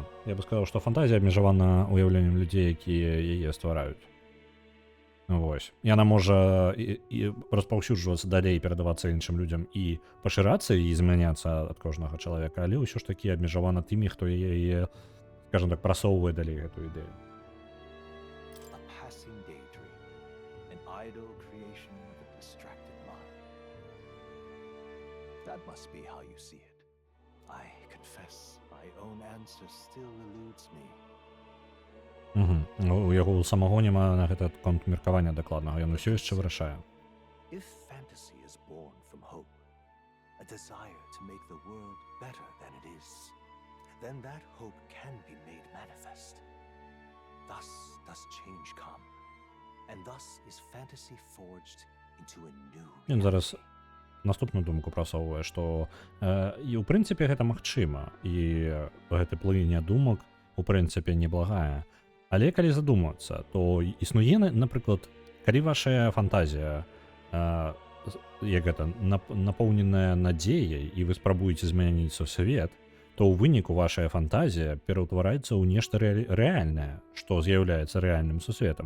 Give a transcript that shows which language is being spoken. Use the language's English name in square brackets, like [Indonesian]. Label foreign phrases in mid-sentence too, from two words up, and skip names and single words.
[Belarusian] Я бы сказаў, што фантазія абмежавана уяўленнем людзей, якія яе ствараюць. Вось. Яна можа і распаўсюджвацца далей, перадавацца іншым людзям і пашырацца і змяняцца ад кожнага чалавека, але ўсё ж такі абмежавана тымі, хто яе, скажам так, прасоўвае далей гэтую ідэю. [English] A passing daydream, an idle creation of a distracted mind. That must be how you see it. I confess, my own answer still eludes me. [Belarusian] У яго ў самого няма на гэта конт меркавання дакладнага, ён усё яшчэ вырашае. [English] If fantasy is born from hope, a desire to make the world better than it is, then that hope can be made manifest. Thus does change come, and thus is fantasy forged into a new reality. [Belarusian] Ён зараз наступную думку прасоўвае, што і ў прынцыпе гэта магчыма, і гэты плывінне думак у прынцыпе неблагая. Але калі задумацца, то існуе, напрыклад, калі вашая фантазія як гэта напоўненая надзеяй і вы спрабуеце змяніць сусвет, то ў выніку вашая фантазія пераўтвараецца ў нешта рэальнае, што з'яўляецца рэальным сусветам.